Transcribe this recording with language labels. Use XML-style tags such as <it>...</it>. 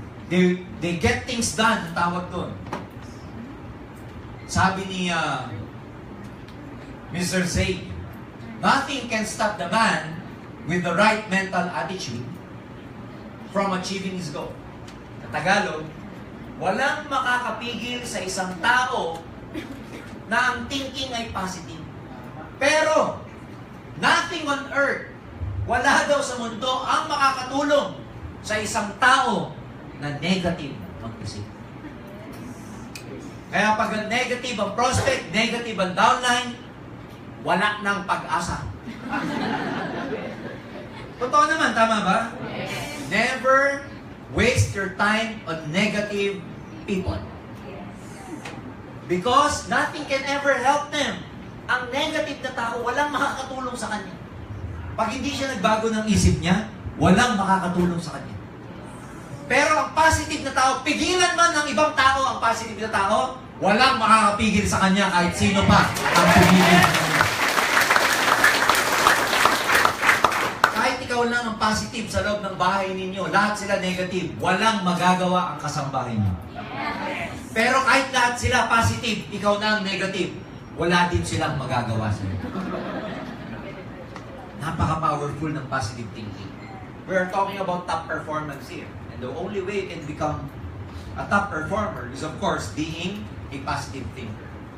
<en>They get things done,</en> <tl>ang tawag doon. Sabi ni</tl> <en>Mr. Zayd, nothing can stop the man with the right mental attitude from achieving his goal.</en> <tl>Sa Tagalog, walang makakapigil sa isang tao na ang thinking ay positive. Pero,</tl> <en>nothing on earth,</en> <tl>wala daw sa mundo ang makakatulong sa isang tao na negative mag-isip. Kaya pag negative ang prospect, negative ang downline, wala nang pag-asa. Totoo naman, tama ba?</tl> <en>Yes. Never waste your time on negative people. Because nothing can ever help them.</en> <tl>Ang negative na tao, walang makakatulong sa kanya. Pag hindi siya nagbago ng isip niya, walang makakatulong sa kanya. Pero ang positive na tao, pigilan man ng ibang tao ang positive na tao, walang makakapigil sa kanya kahit sino pa ang pumigil sa kanya. Kahit ikaw lang ang positive sa loob ng bahay ninyo, lahat sila negative, walang magagawa ang kasambahay niyo. Pero kahit lahat sila positive, ikaw na ang negative, wala din silang magagawa sa iyo. Napaka-powerful ng positive thinking.</tl> <en>We are talking about top performance here. And the only way you can become a top performer is, of course, being a positive thinker.</en>